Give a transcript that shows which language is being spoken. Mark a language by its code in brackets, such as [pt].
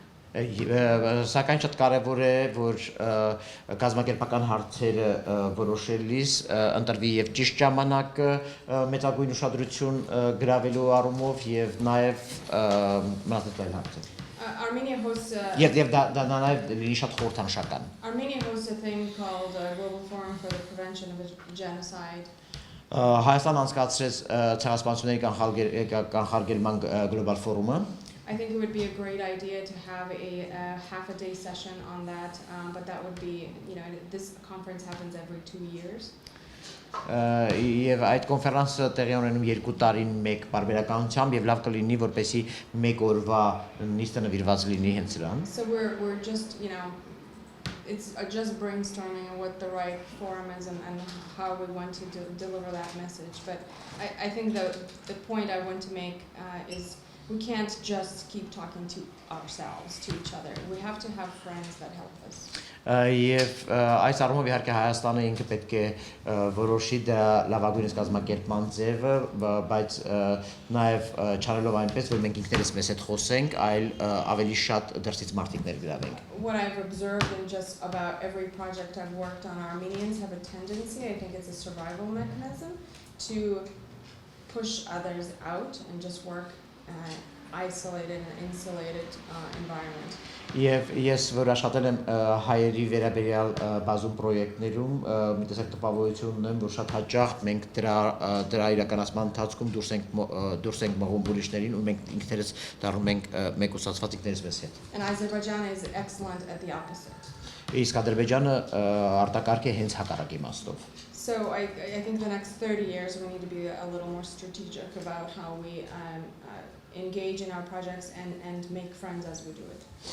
[hy] Սակայն շատ կարևոր է, որ կազմակերպական հարցերը որոշելիս ընտրվի եւ ճիշտ ժամանակը մեծագույն ուշադրություն գրավելու առումով եւ նաեւ մնացած հարցեր։ [en] Armenia hosts [hy] եւ դա նաեւ լինի շատ խորհրդանշական։ [en] Armenia hosts a thing called Global Forum for the Prevention of Genocide. [hy] Հայաստան անցկացրեց ցեղասպանությունների կանխարգելման գլոբալ ֆորումը։ [en] I think it would be a great idea to have a half-a-day session on that, but that would be, this conference happens every 2 years. [hy] Եվ այդ կոնֆերանսը տեղի ունենում 2 տարին մեկ բարբերականությամբ եւ լավ կլինի որպեսի մեկ օրվա նիստը նվիրված լինի հենց դրան։ [en] So we're just, it's just brainstorming what the right forum is and how we want to deliver that message. But I think the point I want to make is we can't just keep talking to ourselves, to each other. We have to have friends that help us. [hy] Եվ այս առումով իհարկե Հայաստանը ինքը պետք է որոշի դրա լավագույնս կազմակերպման ձևը, բայց նաև չարելով այնպես, որ մենք ինքներս մեզ հետ խոսենք, այլ ավելի շատ դրսից մարդիկ ներգրավենք։ [en] What I've observed in just about every project I've worked on, Armenians have a tendency, I think it's a survival mechanism, to push others out and just work isolated and insulated environment. [hy] Եվ ես որ աշխատել եմ հայերի վերաբերյալ բազում պրոյեկտներում, մի տեսակ տպավորություն ունեմ, որ շատ հաճախ մենք դրա իրականացման ընթացքում դուրս ենք մղում ուրիշներին ու մենք ինքներս դառնում ենք մեկուսացված ինքներս մեզ հետ։ [en] And Azerbaijan is excellent at the opposite. [hy] Իսկ Ադրբեջանը արտակարգ է հենց հակառակ իմաստով։ [en] So I think the next 30 years we need to be a little more strategic about how we engage in our projects and make friends as we do it.